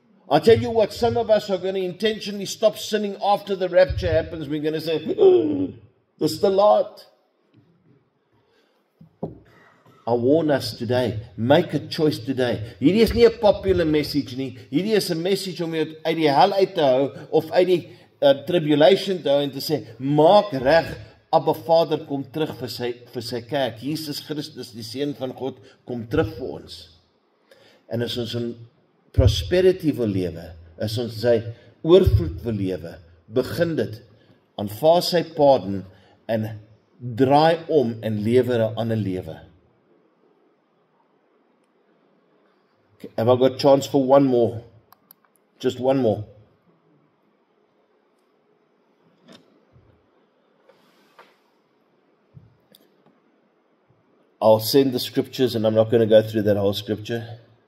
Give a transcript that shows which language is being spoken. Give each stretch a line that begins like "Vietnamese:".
English: I tell you what, some of us are going to intentionally stop sinning after the rapture happens. We're going to say, this is the lot. I warn us today, make a choice today.
Afrikaans: Hierdie is nie 'n popular message nie. Hierdie is 'n message om jou uit die hel uit te hou of uit die tribulation te hou en te sê, maak reg, Abba Vader kom terug vir sy kerk. Jesus Christus, die Seun van God, kom terug vir ons. En as ons in prosperity wil lewe, as ons sy oorvloed wil lewe, begin dit, aanvaar sy pardon en draai om en lewe 'n ander lewe.
English: Have I got a chance for one more? Just one more. I'll send the scriptures and I'm not going to go through that whole scripture.